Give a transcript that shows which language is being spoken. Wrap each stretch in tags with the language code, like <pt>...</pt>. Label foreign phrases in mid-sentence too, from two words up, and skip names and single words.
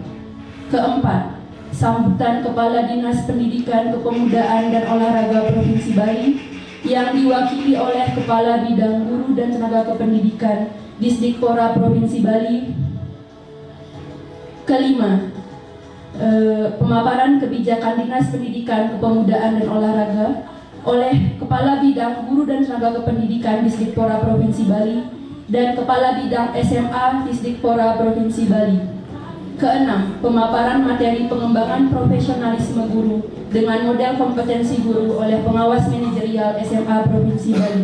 <id>Keempat, sambutan Kepala Dinas Pendidikan, Kepemudaan dan Olahraga Provinsi Bali yang diwakili oleh Kepala Bidang Guru dan Tenaga Kependidikan Disdikpora Provinsi Bali. Kelima, pemaparan kebijakan Dinas Pendidikan, Kepemudaan dan Olahraga oleh Kepala Bidang Guru dan Tenaga Kependidikan Disdikpora Provinsi Bali dan Kepala Bidang SMA Disdikpora Provinsi Bali. Keenam, pemaparan materi pengembangan profesionalisme guru dengan model kompetensi guru oleh pengawas manajerial SMA Provinsi Bali.</id>